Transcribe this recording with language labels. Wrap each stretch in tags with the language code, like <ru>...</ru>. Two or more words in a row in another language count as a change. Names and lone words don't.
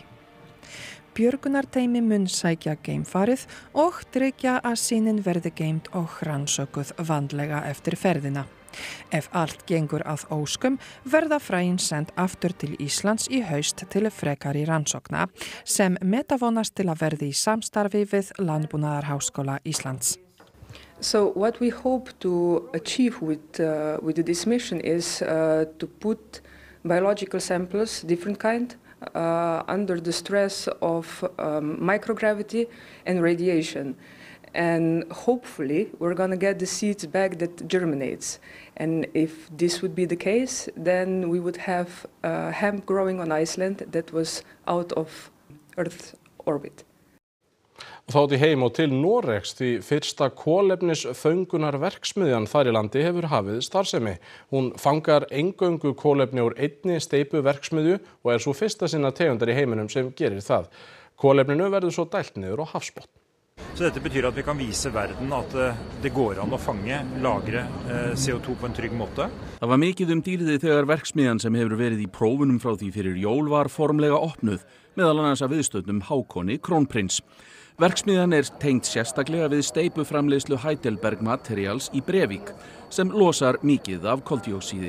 <is>Björgunarteymi mun sækja geimfarið og tryggja að sýnin verði geimt og rannsökuð vandlega eftir ferðina. Ef allt gengur að óskum verða fræin send aftur til Íslands í haust til frekari rannsókna sem vonast til að verði í samstarfi við Landbúnaðarháskóla Íslands.</is> <en>So what we hope to achieve with this mission is to put biological samples, different kind, under the stress of microgravity and radiation. And hopefully we're going to get the seeds back that germinates. And if this would be the case, then we would have hemp growing on Iceland that was out of Earth's orbit.</en> <is>Þá til heim og til Noregs því fyrsta kolefnisföngunarverksmiðjan þar í landi hefur hafið starfsemi. Hún fangar eingöngu kolefni úr einni steypuverksmiðju og svo fyrsta sinna tegundar í heiminum sem gerir það. Kolefninu verður svo dælt niður á hafsbotn.</is> <no>Så dette betyr at vi kan vise verden at det går an å fange, lagre CO2 på en trygg måte.</no> <is>Það var mikið dýrðið þegar verksmiðjan sem hefur verið í prófunum frá því fyrir jól var formlega opnuð, meðal annars af viðstöddum Hákoni Krónprins. Verksmiðjan tengd sérstaklega við steipuframleiðslu Heidelberg Materials í Brevik, sem losar mikið af koldíoxíði.</is>